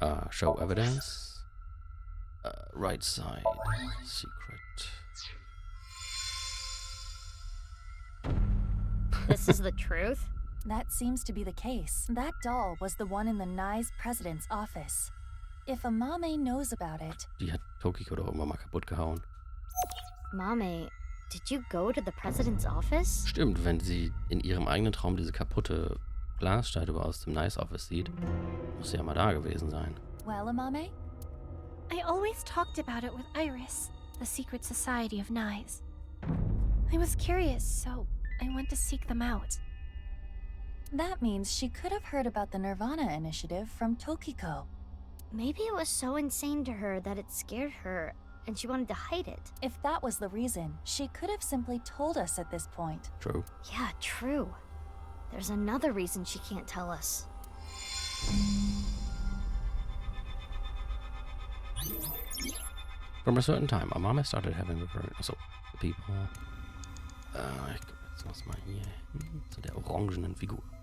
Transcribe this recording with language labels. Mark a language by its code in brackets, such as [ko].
[en] Show evidence. Right side. Secret. This is the truth? That seems to be the case. That doll was the one in the Nai's president's office. If Amame knows about it... [de] Die hat Tokiko doch irgendwann mal kaputt gehauen. [en] Mame, did you go to the president's office? [de] Stimmt, wenn sie in ihrem eigenen Traum diese kaputte Glasstatue aus dem Nice Office sieht, muss sie ja mal da gewesen sein. [en] Well, Amame? I always talked about it with Iris, the secret society of Nyes. I was curious, so I went to seek them out. That means she could have heard about the nirvanA initiative from Tokiko. Maybe it was so insane to her that it scared her, and she wanted to hide it. If that was the reason, she could have simply told us at this point. True. Yeah, true. There's another reason she can't tell us. From a certain time, Amame started having recurrent... [de] Achso, [en] the people... [de] ich guck jetzt was mal hier hin zu der orangenen Figur.